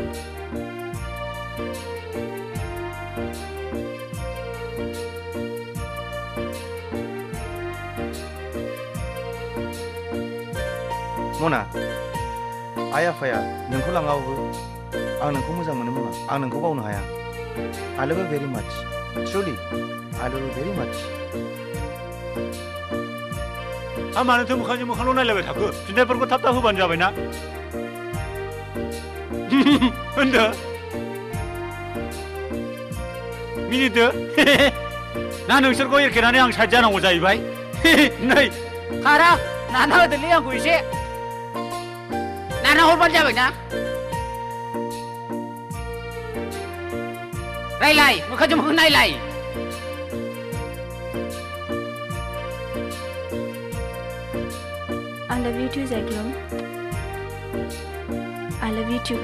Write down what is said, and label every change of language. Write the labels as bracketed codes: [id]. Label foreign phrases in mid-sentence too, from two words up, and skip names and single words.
[brx] मना आइ आफाया नोंखौ लाङाबाबो आं नोंखौ मोजां मोनो मना आं नोंखौ बावनो हाया [en] I love you very much truly I love you very much [brx] आं मानोथो मोखांजों मोखांल' नायलायबाय थाखो फिन्नायफोरखौ थाब थाब होबानो जाबाय ना होनदो मिनिदो ना नोंसोरखौ एरखेनानै आं साइड जानांगौ जाहैबाय नै खारा नाना होदोलै आंखौ एसे नाना हरबानो जाबाय ना रायलाय मोखांजों मोखां नायलाय [en] I love you too, Zaglong. I love you too.